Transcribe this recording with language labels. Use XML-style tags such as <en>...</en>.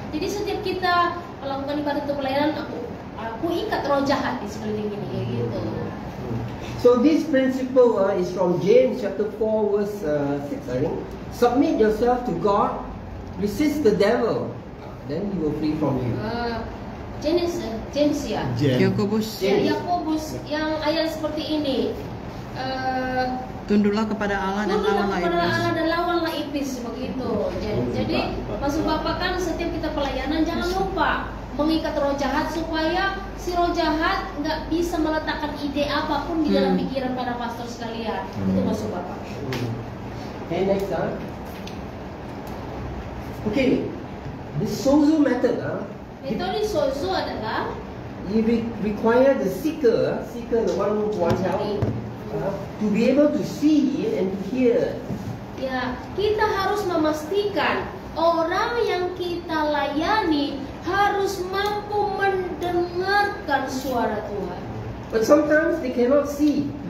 <id>Jadi setiap kita melakukan ibadah untuk pelayanan, aku ikat roh jahat di sekeliling ini, gitu.</id> <en>So this principle is from James chapter 4 verse 6, I think. Submit yourself to God, resist the devil, then he will flee from you.</en> <id>James ya. Yakobus. Yakobus yang ayat seperti ini. Tunduklah kepada Allah dan lawanlah iblis. Lawanlah iblis, begitu. Jadi maksud Bapak kan setiap kita pelayanan jangan lupa mengikat roh jahat supaya si roh jahat nggak bisa meletakkan ide apapun di dalam pikiran para pastor sekalian. Itu maksud Bapak.</id> <en>Okay, next time. Okay, the sozo method,</en> <id>Metode sozo adalah</id> <en>you require the seeker, the one who wants help, to be able to see and to hear.</en> <id>ya, kita harus memastikan orang yang kita layani harus mampu mendengarkan suara Tuhan.</id> <en>But sometimes they cannot see.</en>